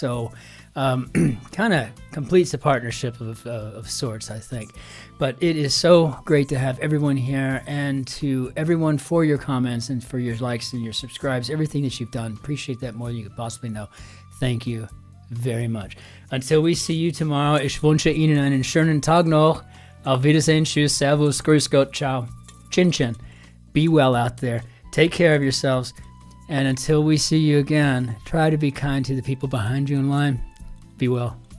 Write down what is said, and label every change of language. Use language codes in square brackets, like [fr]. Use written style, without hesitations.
[en] So kind of completes the partnership of sorts, I think. But it is so great to have everyone here, and to everyone for your comments and for your likes and your subscribes, everything that you've done. Appreciate that more than you could possibly know. Thank you very much. Until we see you tomorrow, [de] ich wünsche Ihnen einen schönen Tag noch. Auf Wiedersehen, tschüss, servus, grüß Gott, ciao, Cin-Cin. [en] Be well out there. Take care of yourselves. And until we see you again, try to be kind to the people behind you in line. Be well.